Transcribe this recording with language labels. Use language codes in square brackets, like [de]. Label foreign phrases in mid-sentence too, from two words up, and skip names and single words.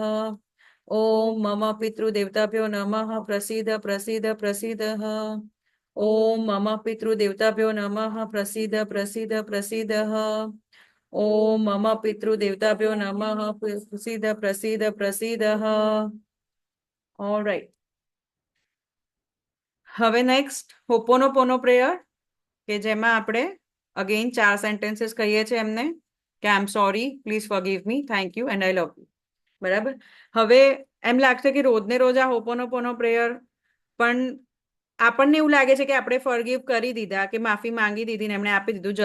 [sa] ओम मम पितृदेवताभ्यो नमः प्रसीद प्रसीद प्रसीद। ओम मम पितृदेवताभ्यो नमः प्रसीद प्रसीद प्रसीद। ओम मम पितृदेवताभ्यो नमः प्रसीद प्रसीद प्रसीद। [en] ऑलराइट, [gu] હવે [en] next Ho'oponopono prayer, [gu] કે જેમાં આપણે [en] again 4 sentences [gu] કહીએ છીએ એમને કે [en] I am sorry, please forgive me, thank you and I love you. [gu] બરાબર. હવે એમ લાગશે કે રોજને રોજ આ હોપોનોપોનો પ્રેયર, પણ આપણને એવું લાગે છે કે આપણે ફોરગીવ કરી દીધા કે માફી માંગી દીધી ને એમણે આપી દીધું.